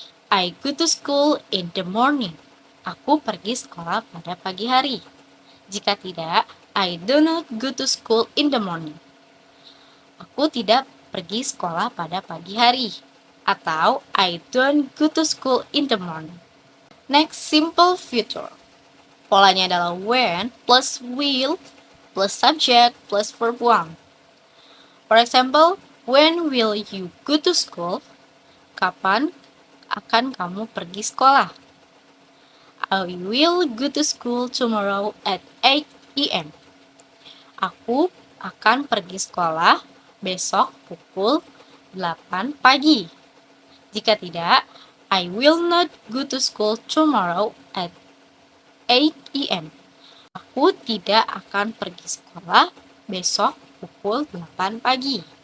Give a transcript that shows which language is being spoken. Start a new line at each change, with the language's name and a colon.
English: I go to school in the morning.
Indonesian: Aku pergi sekolah pada pagi hari. Jika tidak,
English: I do not go to school in the morning.
Indonesian: Aku tidak pergi sekolah pada pagi hari.
English: Atau I don't go to school in the morning. Next, simple future.
Indonesian: Polanya adalah
English: when plus will plus subject plus verb 1. For example, when will you go to school?
Indonesian: Kapan akan kamu pergi sekolah?
English: I will go to school tomorrow at 8 a.m.
Indonesian: Aku akan pergi sekolah besok pukul 8 pagi. Jika tidak,
English: I will not go to school tomorrow at 8 a.m.
Indonesian: Aku tidak akan pergi sekolah besok pukul 8 pagi.